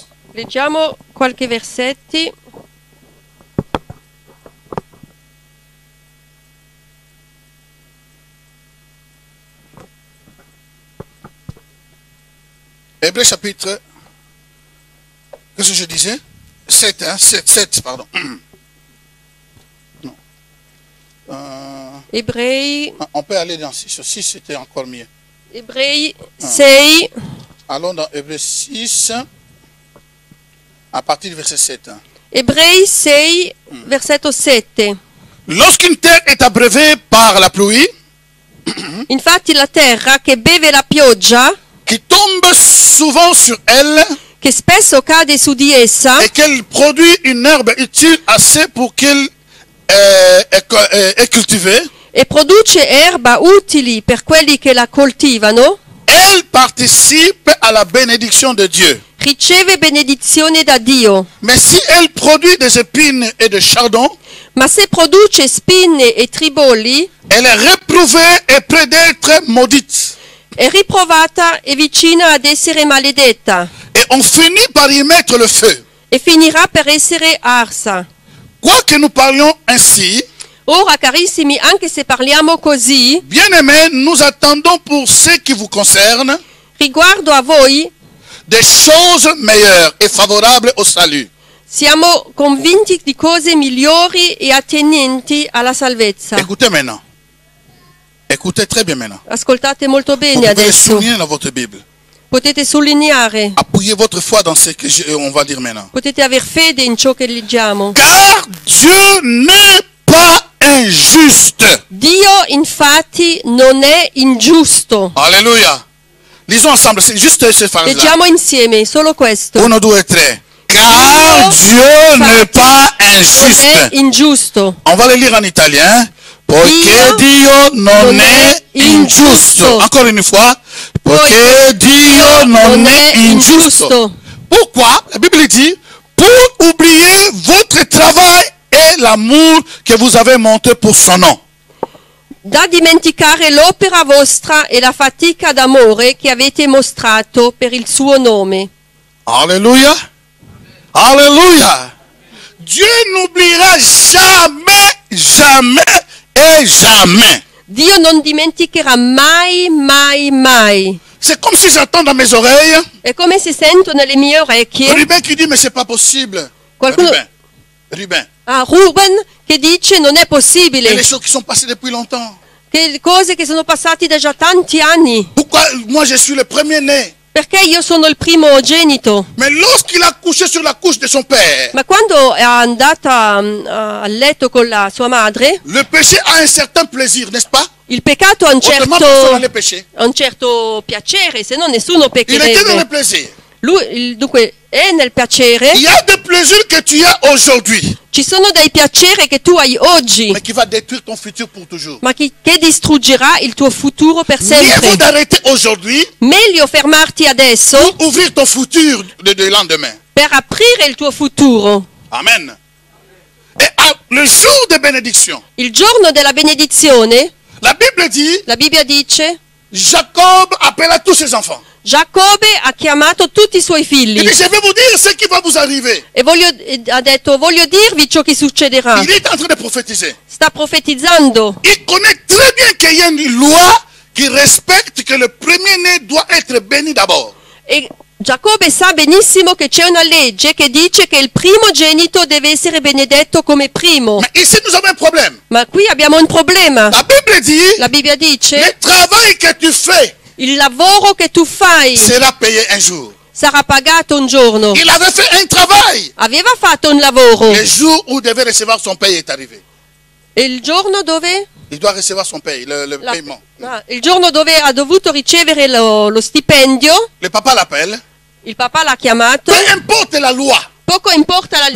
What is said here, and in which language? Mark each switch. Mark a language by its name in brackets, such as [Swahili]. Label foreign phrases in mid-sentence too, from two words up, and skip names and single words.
[Italian] Leggiamo qualche versetti. [French] Hébreux chapitre, qu'est-ce que je disais? 7, hein? 7, pardon. Non. [Italian] Ebrei, [French] On peut aller dans 6. 6 c'était encore mieux. [Italian] Ebrei 6, [French] Allons dans Hébreux 6, à partir du verset 7. [Italian] Ebrei 6, versetto 7. [French] Lorsqu'une terre est abreuvée par la pluie, [Italian] Infatti la terra che beve la pioggia, [French] qui tombe souvent sur elle, [Italian] che spesso cade su di essa, [French] et qu'elle produit une herbe utile assez pour qu'elle est cultivée, [Italian] e produce erba utili per quelli che la coltivano, [French] elle participe à la bénédiction de Dieu. [Italian] riceve benedizione da Dio. [French] Mais si elle produit des épines et des chardons, [Italian] Ma se produce spine e tribolli, [French] elle est réprouvée et près d'être maudite. [Italian] è riprovata e vicina ad essere maledetta, [French] Et on finit par y mettre le feu. [Italian] e finirà per essere arsa. [French] Quoi que nous parlions ainsi, [Italian] Ora, carissimi, anche se parliamo così, [French] bien-aimés, nous attendons pour ce qui vous concerne [Italian] riguardo a voi, [French] des choses meilleures et favorables au salut. [Italian] siamo convinti di cose migliori e attenenti alla salvezza. [French] Écoutez maintenant. Écoutez très bien maintenant. [Italian] Ascoltate molto [French] Vous [Italian] bene [French] pouvez le [Italian] adesso. [French] souligner dans votre Bible. [Italian] Potete sottolineare, [French] Appuyez votre foi dans ce que on va dire maintenant. [Italian] potete aver fede in ciò che leggiamo. [French] Car Dieu n'est pas injuste. [Italian] Dio infatti non è ingiusto. [French] Alléluia. Lisons ensemble, c'est juste cette phrase-là. [Italian] Leggiamo insieme solo questo. [French] 1, 2 et 3. Car Dieu n'est pas [Italian] Non è [French] injuste. [Italian] ingiusto. [French] On va le lire en italien. [Italian] Poiché Dio non è ingiusto. [French] Encore une fois. [Italian] Poiché Dio non è ingiusto. [French] Pourquoi? La Bible dit, pour oublier votre travail et l'amour que vous avez monté pour son nom. [Italian] Da dimenticare l'opera vostra e la fatica d'amore che avete mostrato per il suo nome. [French] Alléluia. Alléluia. Dieu n'oubliera jamais, jamais et jamais. [Italian] Dio non dimenticherà mai, mai, mai. [French] C'est comme si j'entends dans mes oreilles [Italian] È come se sento nelle mie orecchie [French] Ruben qui dit mais c'est pas possible. [Italian] qualcuno, Ruben. Ruben che dice non è [French] Il y a [Italian] possibile, [French] des choses qui sont passées depuis longtemps. [Italian] che cose che sono passate da già tanti anni, [French] Pourquoi moi je suis le premier né? [Italian] perché io sono il primogenito. [French] Mais lorsqu'il a couché sur la couche de son père, [Italian] Ma quando è andata a letto con la sua madre, [French] le péché a un certain plaisir, n'est-ce pas? [Italian] il peccato ha [French] Autrement, personne n'allait pécher. [Italian] un certo piacere, se no nessuno [French] Il était dans le [Italian] peccherebbe. [French] plaisir. [Italian] Lui, dunque, è nel piacere. [French] Il y a des plaisirs que tu as aujourd'hui, [Italian] Ci sono dei piaceri che tu hai oggi, [French] mais qui va détruire ton futur pour toujours. [Italian] ma che distruggerà il tuo futuro per [French] Mieux vaut [Italian] sempre. [French] d'arrêter aujourd'hui [Italian] Meglio fermarti adesso [French] pour ouvrir ton futur de lendemain. [Italian] per aprire il tuo futuro. [French] Amen. Et le jour de bénédiction, [Italian] Il giorno della benedizione, [French] la Bible dit, [Italian] la Bibbia dice, [French] Jacob appela tous ses enfants. [Italian] Giacobbe ha chiamato tutti i suoi [French] Il [Italian] figli [French] dit, je vais vous dire ce qui va vous arriver. [Italian] e ha detto, voglio dirvi ciò che succederà. [French] Il est en train de prophétiser. [Italian] Sta profetizzando. [French] Il connaît très bien qu'il y a une loi qui respecte que le premier-né doit être béni d'abord. [Italian] E Giacobbe sa benissimo che c'è una legge che dice che il primogenito deve essere benedetto come primo. [French] Mais ici, nous avons un problème. [Italian] Ma qui abbiamo un problema. [French] La Bible dit, [Italian] La Bibbia dice, [French] le travail que tu fais [Italian] il lavoro che tu fai [French] sera payé un jour. [Italian] sarà pagato un giorno. [French] Il avait fait un travail. [Italian] Aveva fatto un lavoro [French] Le jour où il devait recevoir son paye est arrivé. [Italian] E il giorno dove? [French] Il doit recevoir son paye, le paiement. [Italian] Il giorno dove ha dovuto ricevere lo stipendio, [French] Le papa l'appelle. [Italian] il papà l'ha chiamato. [French] Peu importe la loi. [Italian] Poco importa la